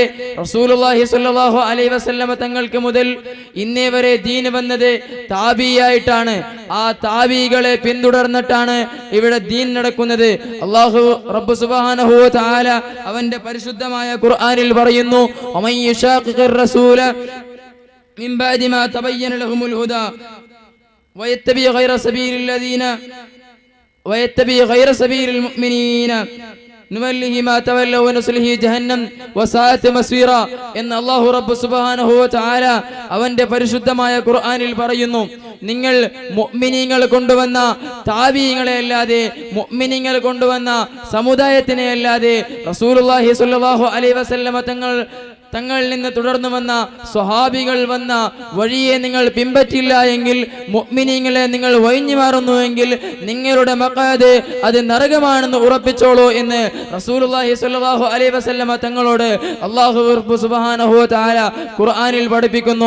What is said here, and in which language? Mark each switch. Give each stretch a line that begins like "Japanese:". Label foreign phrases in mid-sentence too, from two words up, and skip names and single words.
Arabic: رسول الله صلى الله عليه وسلم
Malayalam: തങ്ങൾക്ക് മുതൽ ഇന്നേ വരെ ദീൻ വന്നത് താബിയായിട്ടാണ്. ആ താബികളെ പിന്തുടർന്നിട്ടാണ് ഇവിടെ ദീൻ നടക്കുന്നത്.
Arabic: الله رب سبحانه وتعالى
Malayalam: അവന്റെ പരിശുദ്ധമായ ഖുർആനിൽ പറയുന്നു,
Arabic: ومن يشاقق الرسول من بعد ما تبين لهم الهدى ويتبع غير سبيل المؤمنين نوله ما تولوا ونصله جهنم وساءت مصيرا എന്ന് الله رب سبحانه وتعالى
Malayalam: അവന്റെ പരിശുദ്ധമായ ഖുർആനിൽ പറയുന്നു. നിങ്ങൾ മുഅ്മിനീങ്ങൾ കൊണ്ടുവന്ന താബീങ്ങളെ അല്ലാതെ, മുഅ്മിനീങ്ങൾ കൊണ്ടുവന്ന സമുദായത്തിനെ അല്ലാതെ
Arabic: رسول الله صلى الله عليه وسلم
Malayalam: തങ്ങളിൽ നിന്ന് തുടർന്നു വന്ന സ്വഹാബികൾ വന്ന വഴിയെ നിങ്ങൾ പിൻപറ്റില്ല എങ്കിൽ, മുഅ്മിനീങ്ങളെ നിങ്ങൾ ഒഴിഞ്ഞു മാറുന്നുവെങ്കിൽ നിങ്ങളുടെ മഖാദ് അത് നരകമാണെന്ന് ഉറപ്പിച്ചോളൂ എന്ന്
Arabic: رسول الله صلى الله عليه وسلم
Malayalam: തങ്ങളോട് അല്ലാഹു
Arabic: سبحانه وتعالى
Malayalam: ഖുർആനിൽ പഠിപ്പിക്കുന്നു.